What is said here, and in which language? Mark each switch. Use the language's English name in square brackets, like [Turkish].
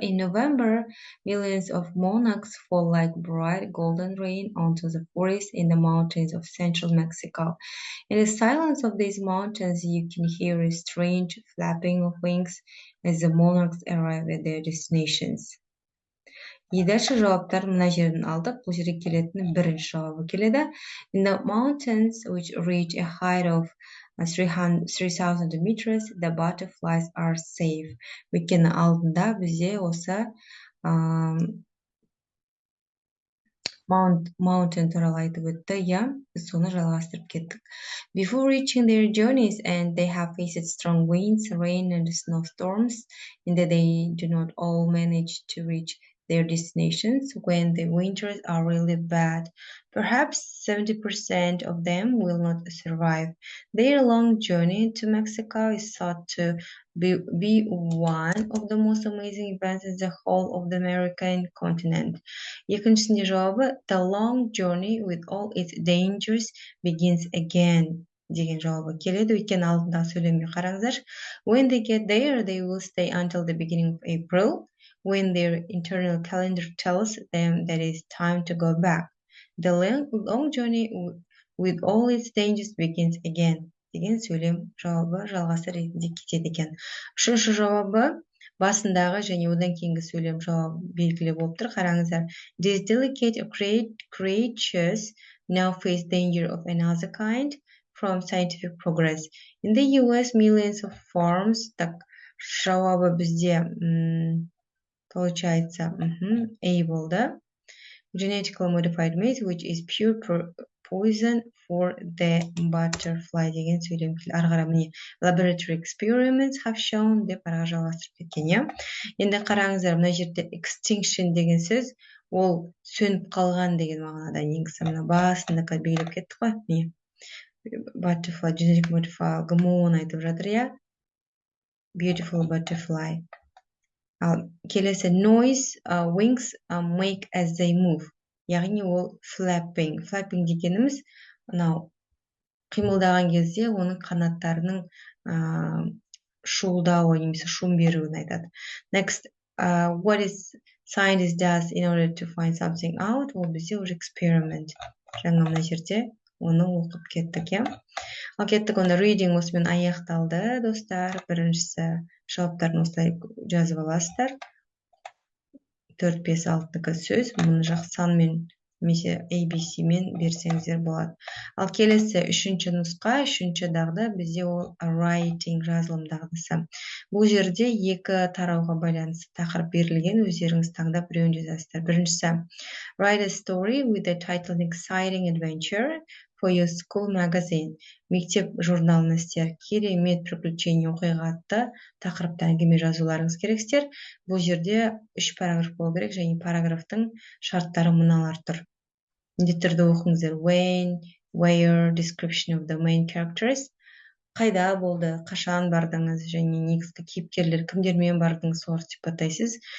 [English] In November, millions of monarchs fall like bright golden rain onto the forest in the mountains of central Mexico. In the silence of these mountains, you can hear a strange flapping of wings as the monarchs arrive at their destinations. [Russian] И дальше [Kazakh] жауаптар мына жерден алдық. Бұл жерге келетін бірінші жауабы келеді. [English] In the mountains which reach a height of 3,000 meters, the butterflies are safe. [Kazakh] Өйткені алдында бізде осы mountain туралы айтып өтті, иә, біз соны жалғастырып кеттік. [English] Before reaching their journeys, and they have faced strong winds, rain, and snowstorms, and that they do not all manage to reach their destinations when the winters are really bad. Perhaps 70% of them will not survive. Their long journey to Mexico is thought to be one of the most amazing events in the whole of the American continent. [Kazakh] Екіншісінде жауабы, [English] the long journey with all its dangers begins again. [Kazakh] деген жауабы келеді. Өйткені алдындағы сөйлемге қараңыздар. [English] When they get there, they will stay until the beginning of April, when their internal calendar tells them that it's time to go back. The long journey with all its dangers begins again. [Kazakh] Деген сөйлем жауабы жалғасы ретінде кетеді екен. Үшінші жауабы басындағы және одан кейінгі сөйлем жауабы белгілі болып тұр. Қараңыздар. [English] These delicate creatures now face danger of another kind from scientific progress. In the US, millions of farms. [Russian] Так, [Kazakh] жауабы бізде [Russian] получается [Kazakh] A болды. [English] Genetically modified maize, which is pure poison for the butterfly [Kazakh] деген сөйлем келді. Арғара міне [English] laboratory experiments have shown [Kazakh] деп арғы жалғастырып кеткен, иә. Енді қараңыздар, мына жерде extinction деген сөз, ол сөніп қалған деген мағынада. Негізі мына басында белгілеп кеттік қой. Міне [English] butterfly, generic modifier, [Kazakh] гмо айтып жатыр, иә. [English] Beautiful butterfly. [Kazakh] Ал келесі [English] noise, wings make as they move. [Kazakh] Яғни ол flapping. Flapping дегеніміз мынау қимылдаған кезде оның қанаттарының шуылдауы немесе шум беруін айтады. [English] Next, what is scientist does in order to find something out? [Kazakh] Ол бізде уже experiment. Жаңа мына жерде оны оқып кеттік, иә. Ал кеттік, онда reading осымен аяқталды, достар. Біріншісі жауаптарын осылай жазып аласыздар. 4, 5, 6 сөз. Мұны жақ санмен немесе ABC мен берсеңіздер болады. Ал келесі үшінші нұсқа, үшінші дағды бізде ол writing, жазылым дағдысы. Бұл жерде екі тарауға байланысты тақырып берілген, өздеріңіз таңдап біреуін жазасыздар. Біріншісі [English] write a story with the title exciting adventure for your school magazine. [Kazakh] Мектеп журналын істер керемет приключение оқиға атты тақырыпта әңгіме жазуларыңыз керексіздер. Бұл жерде 3 параграф болу керек, және параграфтың шарттары мыналар тұр. Міндетті түрде оқыңыздар. [English] When, where, description of the main characters. [Kazakh] Қайда болды, қашан бардыңыз, және негізгі кейіпкерлер кімдермен бардыңыз, соларды сипаттайсыз.